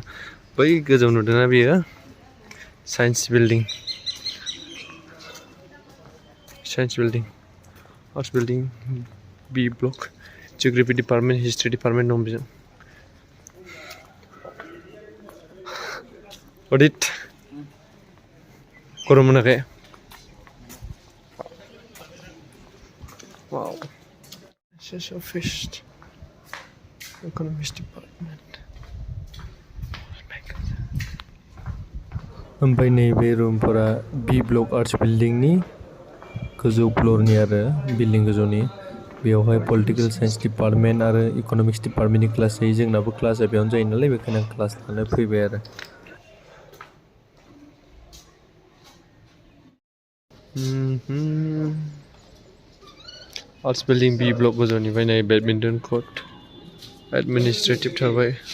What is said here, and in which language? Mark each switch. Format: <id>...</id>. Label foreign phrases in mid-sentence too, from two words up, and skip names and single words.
<brx>बै गोजौ नुदोंना बेयो</brx> <en>science building arts building B block geography department history department</en> <brx>दं बेजों। अडिट गरम मोनाखै?</brx> <en>Wow. This is office. Economics department.</en> <brx>ओमफ्राय नैबे रुमफोरा</brx> <en>B block arts buildingni</en> <brx>गोजौ फ्लरनि आरो बिल्डिं गोजौनि। बेयावहाय</brx> <en>political science department</en> <brx>आरो इकनमिक्स डिपार्टमेन्टनि क्लास जायो। जोंनाबो क्लासआ बेयावनो जायो नालाय बेखायनो आं क्लास लानो फैबाय आरो।</brx> <en>arts building B block</en> <brx>गोजौनिफ्राय नाय</brx> <en>badminton court administrative</en> <brx>थाबाय।</brx>